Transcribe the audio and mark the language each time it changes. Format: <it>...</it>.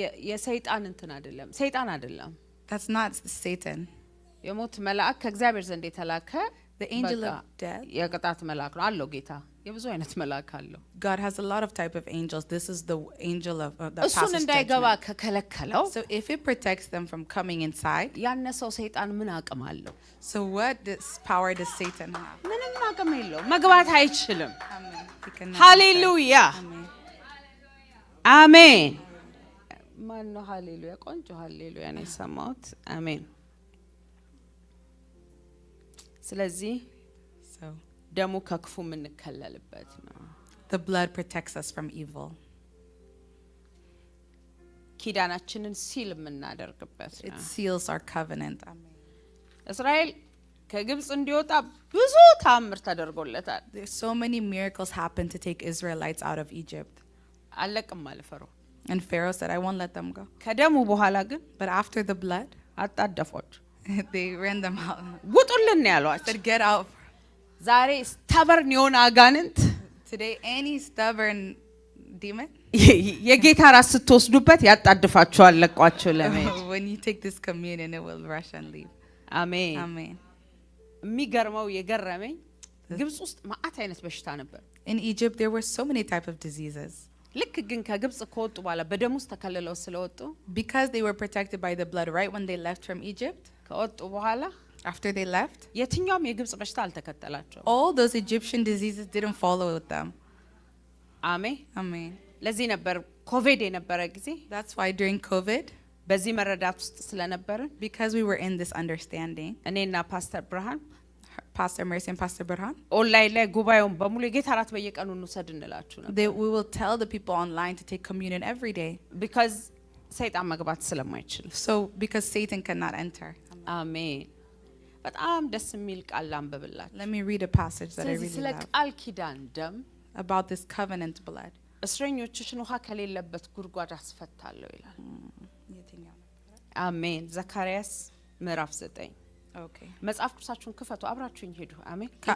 <am>የሰይጣን እንትን አይደለም ሰይጣን አይደለም</am> <en>That's not Satan.</en> <am>የሞት መልአክ ከእግዚአብሔር ዘንድ የተላከ</am> <en>The angel of death.</en> <am>የቅጣት መልአክ ነው አለው ጌታ የብዙ አይነት መልአክ አለው</am> <en>God has a lot of type of angels. This is the angel of that</en> <am>እሱን</am> <en>passes</en> <am>እንዳይገባ</am> <en>judgment.</en> <am>ከከለከለው</am> <en>So if it protects them from coming inside,</en> <am>ያነሰው ሰይጣን ምን አቅም አለው</am> <en>so what power does Satan have?</en> <am>ምንም አቅም የለውም መግባት አይችልም</am> <en>Amen. He cannot</en> <am>ሃሌሉያ</am> <en>enter. Amen.</en> <am>አሜን ማን ነው ሃሌሉያ ቆንጆ ሃሌሉያ ነው የሰማሁት አሜን ስለዚህ</am> <en>So</en> <am>ደሙ ከክፉ የምንከለልበት ነው</am> <en>the blood protects us from evil.</en> <am>ኪዳናችንን ሲል የምናደርግበት</am> <en>It</en> <am>ነው</am> <en>seals our covenant. Amen.</en> <am>እስራኤል ከግብጽ እንዲወጣ ብዙ ታምር ተደርጎለታል</am> <en>There's so many miracles happen to take Israelites out of Egypt.</en> <am>አለቅም አለ ፈርዖን</am> <en>And Pharaoh said, I won't let them go.</en> <am>ከደሙ በኋላ ግን</am> <en>But after the blood,</en> <am>አጣደፏቸው።</am> <en>they ran them out.</en> <am>ውጡልን ያሏቸው።</am> <en>Said, get out.</en> <am>ዛሬ stubborn የሆነ አጋንንት</am> <en>Today, any stubborn demon,</en> <am>የጌታ ራስ ስትወስዱበት ያጣድፋቸዋል ለቋቸው ለመሄድ።</am> <en>when you take this communion, it will rush and leave.</en> <am>አሜን።</am> <en>Amen.</en> <am>የሚገርመው የገረመኝ ግብጽ ውስጥ ማአት አይነት በሽታ ነበር።</am> <en>In Egypt, there were so many types of diseases.</en> <am>ልክ ግን ከግብጽ ከወጡ በኋላ በደም ውስጥ ተከልለው ስለወጡ</am> <en>Because they were protected by the blood right when they left from Egypt,</en> <am>ከወጡ በኋላ</am> <en>after they left,</en> <am>የትኛውም የግብጽ በሽታ አልተከተላቸው።</am> <en>all those Egyptian diseases didn't follow with them.</en> <am>አሜን።</am> <en>Amen.</en> <am>ለዚህ ነበር ኮቪድ የነበረ ጊዜ</am> <en>That's why during COVID,</en> <am>በዚህ መረዳት ውስጥ ስለነበርን</am> <en>because we were in this understanding,</en> <am>እኔና ፓስተር ብርሃን</am> <en>Pastor Mercy and Pastor Burhan,</en> <am>ኦንላይን ላይ ጉባኤውን በሙሉ የጌታ እራት በየቀኑ እንውሰድ እንላችሁ ነበር።</am> <en>we will tell the people online to take communion every day.</en> <am>because ሰይጣን መግባት ስለማይችል።</am> <en>So, because Satan cannot enter.</en> <am>አሜን። በጣም ደስ የሚል ቃል ላንብብላችሁ።</am> <en>Let me read a passage that I</en> <am>ስለዚህ</am> <en>really</en> <am>ስለ</am> <en>love</en> <am>ቃል ኪዳን ደም</am> <en>about this covenant blood.</en> <am>እስረኞችሽን ውሃ ከሌለበት ጉድጓድ አስፈታለሁ ይላል። አሜን። ዘካርያስ ምዕራፍ 9</am> <en>Okay.</en> <am>መጽሐፍ ቅዱሳችሁን ክፈቱ፣ አብራችሁኝ ሄዱ። አሜን።</am>